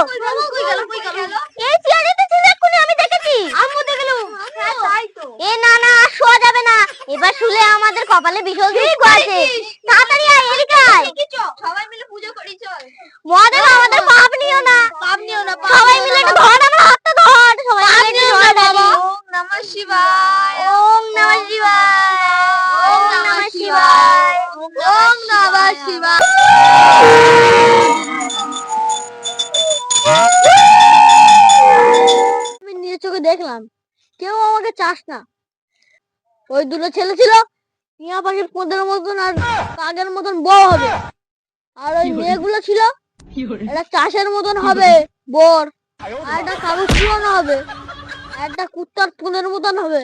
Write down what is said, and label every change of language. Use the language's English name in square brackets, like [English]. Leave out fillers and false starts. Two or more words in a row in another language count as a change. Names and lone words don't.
[Bangla] এই চেয়ারেতে ছিল এক্ষুনি, আমি দেখেছি। আম্মু দেখলো। হ্যাঁ তাই তো। এ না না, শোয়া যাবে না, এবার শুলে আমাদের কপালে বিশাল দুঃখ আছে। তাড়াতাড়ি আয়, মহাদেব আমাদের পাপ নিও না, সবাই মিলে একটু ধর, আমার হাতটা ধর, সবাই মিলে একটু ধর বাবা। [Sanskrit] ওম নমঃ শিবায়, ওম নমঃ শিবায়, ওম নমঃ শিবায়, ওম নমঃ শিবায়। [Bangla] আমি নিজের চোখে দেখলাম, কেউ আমাকে চাস না। ওই দুটো ছেলে ছিল, টিয়া পাখির পোদের মতন আর কাকের মতন বউ হবে, আর ওই মেয়েগুলো ছিল একটা চাষের মতন হবে বর, আর একটা কাগজ পুরানো হবে, আর একটা কুত্তার পোদের মতন হবে।